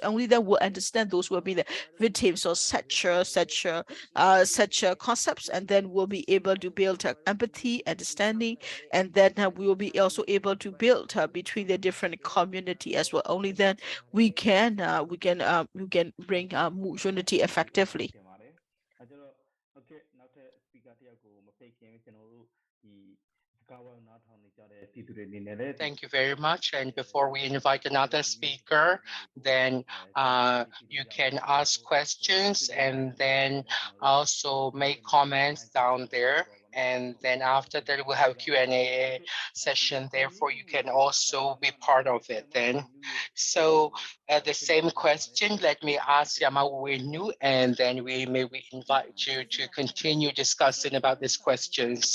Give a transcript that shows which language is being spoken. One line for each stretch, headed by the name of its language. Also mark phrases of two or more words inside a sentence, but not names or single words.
English: Only then we'll understand those will be the victims of such concepts, and then we'll be able to build empathy, understanding, and then we will be also able to build between the different community as well. Only then we can bring unity effectively.
Burmese: အဲ့ကျတော့ okay နောက်ထပ် speaker တယောက်ကိုမဖိတ်ခင်ကျွန်တော်တို့ဒီစကားဝိုင်းနားထောင်နေကြတဲ့ပြည်သူတွေအနေနဲ့လည်း
English: Thank you very much. And before we invite another speaker, then you can ask questions and then also make comments down there. And then after that, we'll have Q&A session. Therefore, you can also be part of it then. So the same question, let me ask Yamawenu, and then we invite you to continue discussing about this question.